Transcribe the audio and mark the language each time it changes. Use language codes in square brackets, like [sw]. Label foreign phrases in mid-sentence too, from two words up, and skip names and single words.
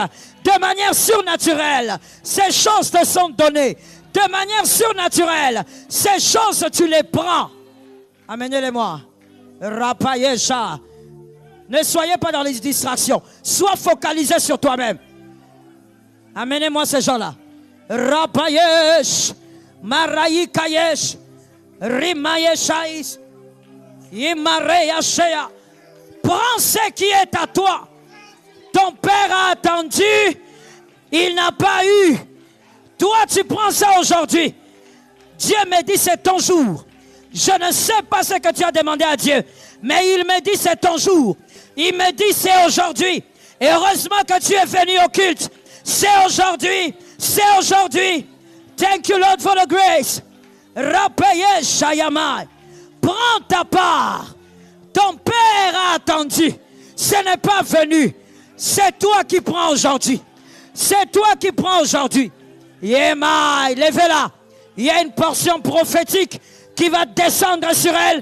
[fr] De manière surnaturelle, ces choses te sont données. De manière surnaturelle, ces choses, tu les prends. Amenez-les-moi. Rapayesha. Ne soyez pas dans les distractions. Sois focalisé sur toi-même. Amenez-moi ces gens-là. Rapayesh. Maraïkayesh. Rimayeshais. Imareyashea. Prends ce qui est à toi. Ton Père a attendu. Il n'a pas eu. Toi, tu prends ça aujourd'hui. Dieu me dit c'est ton jour. Je ne sais pas ce que tu as demandé à Dieu. Mais il me dit c'est ton jour. Il me dit c'est aujourd'hui. Et heureusement que tu es venu au culte. C'est aujourd'hui. C'est aujourd'hui. [en] Thank you Lord for the grace. Rapeye Shayamai. [fr] Prends ta part. Ton Père a attendu. Ce n'est pas venu. C'est toi qui prends aujourd'hui. C'est toi qui prends aujourd'hui. Yemai, levez-la. Il y a une portion prophétique qui va descendre sur elle.